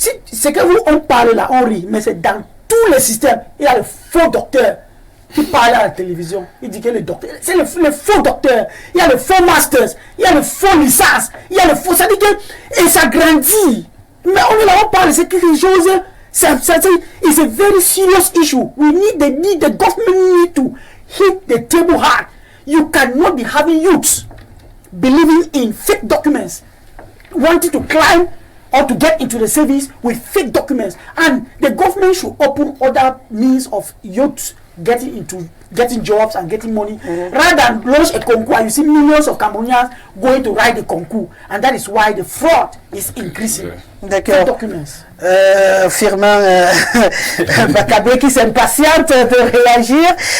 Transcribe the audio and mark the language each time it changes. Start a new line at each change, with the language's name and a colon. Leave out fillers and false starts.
French: c'est que vous, on parle là, on rit, mais c'est dans tous les systèmes. Il y a le faux docteur qui parle à la télévision. Il dit que le docteur, c'est le faux docteur. Il y a le faux masters, il y a le faux licence, il y a le faux. Ça dit que, et ça grandit. Mais on parle, c'est quelque chose.
English: It's a very serious issue. The government need to hit the table hard. You cannot be having youths believing in fake documents, wanting to climb or to get into the service with fake documents. And the government should open other means of youths getting jobs and getting money, rather than launch a concours. You see millions of Cameroonians going to write the concours, and that is why the fraud is increasing.
French: D'accord. Documents. Firmin Bakabé qui s'impatiente de réagir.